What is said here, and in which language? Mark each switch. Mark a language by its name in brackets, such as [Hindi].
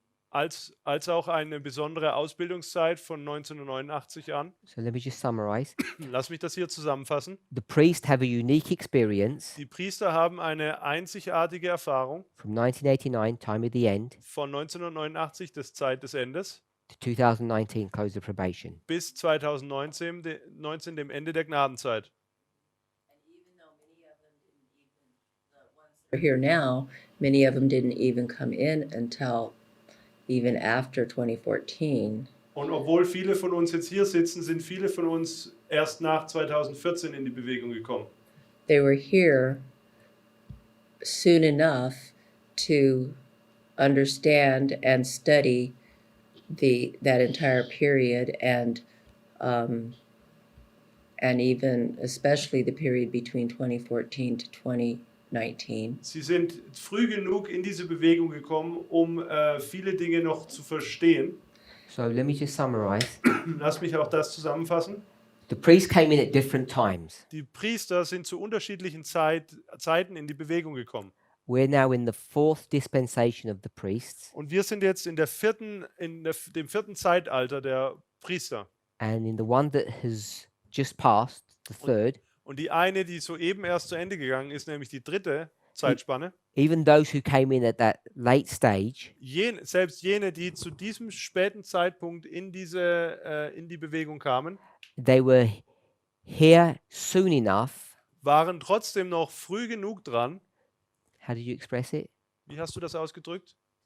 [German] Als auch eine besondere Ausbildungszeit von 1989 an. [English] So let me just summarize. [German] Lass mich das hier zusammenfassen. [English] The priests have a unique experience [German] Die Priester haben eine einzigartige Erfahrung [English] from 1989, time of the end, [German] von 1989, das Zeit des Endes, [English] to 2019, close of probation. [German] bis 2019, dem Ende der Gnadenzeit. [English] Here now, many of them didn't even come in until even after 2014. [German] Und obwohl viele von uns jetzt hier sitzen, sind viele von uns erst nach 2014 in die Bewegung gekommen. [English] They were here soon enough to understand and study that entire period and even especially the period between 2014 to 2019. [German] Sie sind früh genug in diese Bewegung gekommen, um viele Dinge noch zu verstehen. [English] So let me just summarize. [German] Lass mich auch das zusammenfassen. [English] The priests came in at different times. [German] Die Priester sind zu unterschiedlichen Zeiten in die Bewegung gekommen. [English] We're now in the 4th dispensation of the priests, [German] Und wir sind jetzt in dem vierten Zeitalter der Priester. [English] and in the one that has just passed, the 3rd, [German] Und die eine, die soeben erst zu Ende gegangen ist, nämlich die dritte Zeitspanne, [English] even those who came in at that late stage [German] selbst jene, die zu diesem späten Zeitpunkt in die Bewegung kamen, [English] they were here soon enough. [German] waren trotzdem noch früh genug dran. [English] How did you express it? [German] Wie hast du das ausgedrückt?